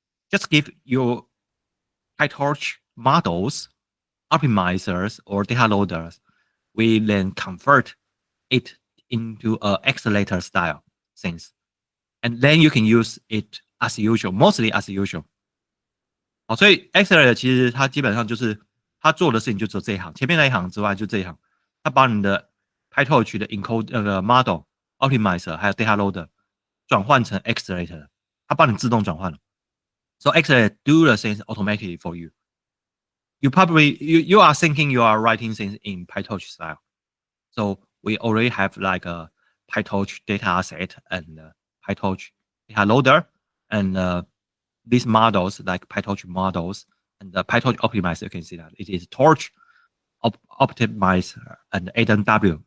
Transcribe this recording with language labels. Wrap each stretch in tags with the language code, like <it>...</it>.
<en>Just give your PyTorch models, optimizers, or data loaders. We then convert it into a accelerator style things, and then you can use it as usual, mostly as usual.</en> <zh>好，所以 accelerator 其实它基本上就是它做的事情就只有这一行，前面那一行之外就这一行，它把你的 PyTorch 的 encode 那个 model optimizer 还有 data loader 转换成 accelerator， 它帮你自动转换了。</zh> <en>So accelerator do the things automatically for you. You probably you are thinking you are writing things in PyTorch style. So we already have like a PyTorch data set and PyTorch data loader and these models like PyTorch models and the PyTorch optimizer. You can see that it is Torch optimizer and AWW.</en>